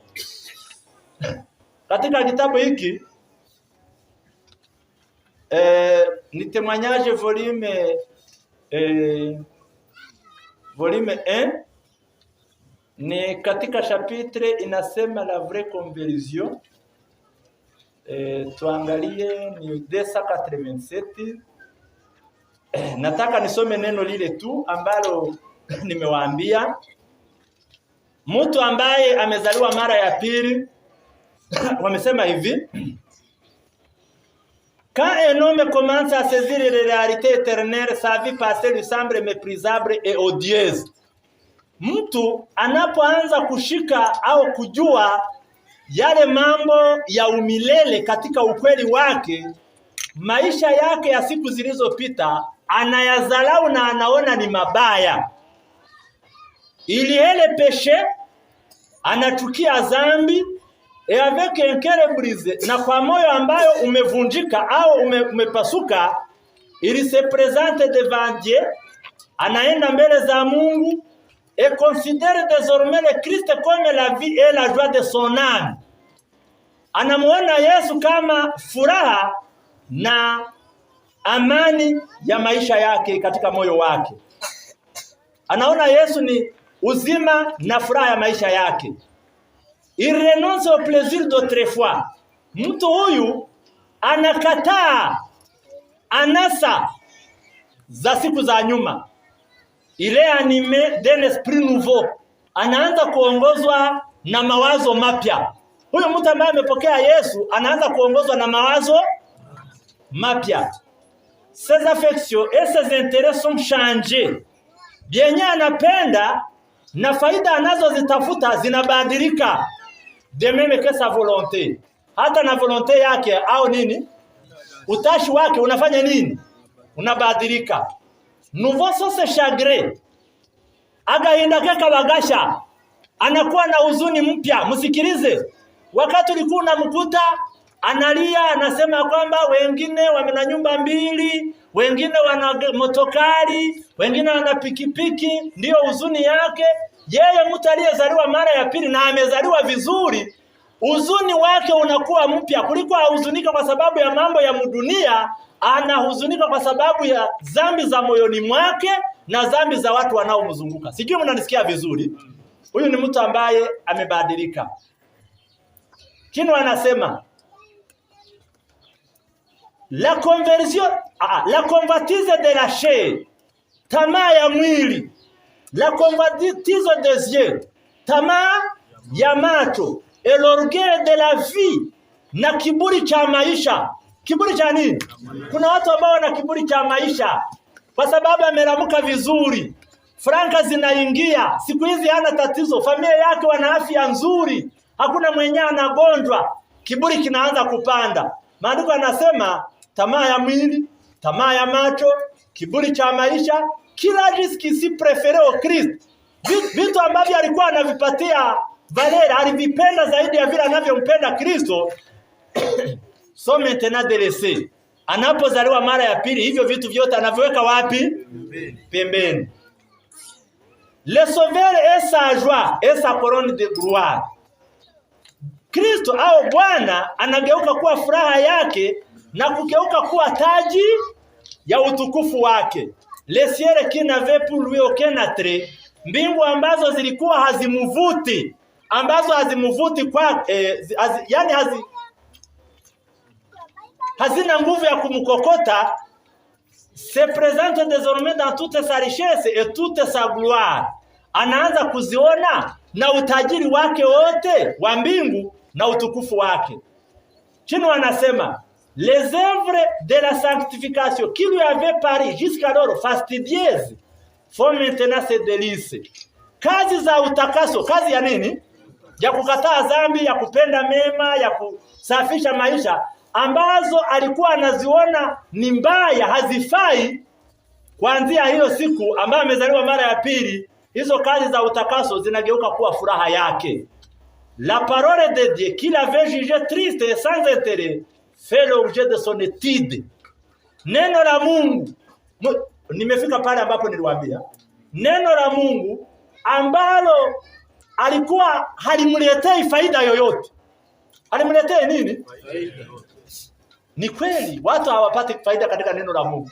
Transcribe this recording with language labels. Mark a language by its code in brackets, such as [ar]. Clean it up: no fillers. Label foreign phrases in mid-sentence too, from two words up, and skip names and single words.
[sw] Katika kitabu hiki ni [fr] témoignage volume [sw] 1 ni katika chapitre inasema [fr] la vraie conversion. [sw] Tuangalie ni 287. Nataka nisome neno lile tu ambalo nimewaambia. Mtu ambaye amezaliwa mara ya pili wamesema hivi: [fr] quand un homme commence à saisir les réalités éternelles, sa vie passée lui semble méprisable et odieuse. [sw] Mtu anapoanza kushika au kujua yale mambo ya umilele katika ukweli wake, maisha yake ya siku zilizopita anayadharau na anaona ni mabaya. [fr] Il est le péché, [sw] anachukia dhambi, [fr] et avec un cœur brisé, [sw] na kwa moyo ambayo umevunjika au umepasuka, [fr] il se présente devant Dieu, [sw] anaenda mbele za Mungu, [fr] et considère désormais le Christ comme la vie et la joie de son âme. [sw] Anamuona Yesu kama furaha na amani ya maisha yake katika moyo wake. Anaona Yesu ni uzima na furaha ya maisha yake. [fr] Il renonce au plaisir d'autrefois. [sw] Mtu huyu anakataa anasa za siku za nyuma. [fr] Il est animé d'un esprit nouveau. [sw] Anaanza kuongozwa na mawazo mapya. Huyu mtu ambaye amepokea Yesu anaanza kuongozwa na mawazo mapya. [fr] Ses affections et ses intérêts sont changés. [sw] Bienye anapenda na faida anazozitafuta zinabadilika. [fr] De même que sa volonté. [sw] Hata na volonté yake au nini? Utashi wake unafanya nini? Unabadilika. [fr] Nouveau sont ses chagrins. [rn] Agahinda ke kabagasha. [sw] Anakuwa na huzuni mpya. Msikilize. Wakati ulikuwa unamkuta analia, anasema kwamba wengine wana nyumba mbili, wengine wana motokari, wengine wana pikipiki, ndio huzuni yake. Yeye mtu aliyezaliwa mara ya pili na amezaliwa vizuri, huzuni wake unakuwa mpya kuliko ahuzunika kwa sababu ya mambo ya dunia. Anahuzunika kwa sababu ya dhambi za moyoni mwake na dhambi za watu wanaomzunguka. Sijui mnanisikia vizuri? Huyu ni mtu ambaye amebadilika. Kino anasema [fr] la conversion, la convoitise de la chair, [sw] tamaa ya mwili, [fr] la convoitise des yeux, [sw] tamaa ya macho, [fr] et l'orgueil de la vie, [sw] na kiburi cha maisha. Kiburi cha nini? Kuna watu ambao wana kiburi cha maisha kwa sababu ameramuka vizuri, franka zinaingia, siku hizi hana tatizo, familia yake wana afya nzuri, hakuna mwenye anagonjwa, kiburi kinaanza kupanda. Maandiko yanasema tamaa ya mwili, tamaa ya macho, kiburi cha maisha, kila riski si prefere au Kristo. Vitu ambavyo alikuwa anavipatia Valera, alivipenda zaidi ya vile anavyompenda Kristo. [fr] So maintenant délaissé. [sw] Anapozaliwa mara ya pili, hivyo vitu vyote anaviweka wapi? Pembeni. [fr] Le sauveur est sa joie et sa couronne de gloire. [sw] Kristo au Bwana anageuka kuwa furaha yake na kugeuka kuwa taji ya utukufu wake. [fr] Le ciel qui n'avait pour lui aucun attrait, [sw] mbingu ambazo zilikuwa hazimuvuti, kwa hazina nguvu ya kumkokota, [fr] se présente désormais dans toute sa richesse et toute sa gloire. [sw] Anaanza kuziona na utajiri wake wote wa mbingu na utukufu wake. Chino anasema [fr] les œuvres de la sanctification qui lui avaient paru jusqu'alors fastidieuses font maintenant ses délices. [sw] Kazi za utakaso, kazi ya nini? Ya kukataa dhambi, ya kupenda mema, ya kusafisha maisha, ambazo alikuwa anaziona ni mbaya, hazifai, kuanzia hiyo siku ambayo amezaliwa mara ya pili, hizo kazi za utakaso zinageuka kuwa furaha yake. [fr] La parole de Dieu qu'il avait jugé triste et sans intérêt fait l'objet de son étude. [sw] Neno la Mungu, nimefika pale ambapo niliwaambia, neno la Mungu ambalo alikuwa halimletei faida yoyote. Halimletei nini? Ni kweli watu hawapati faida katika neno la Mungu.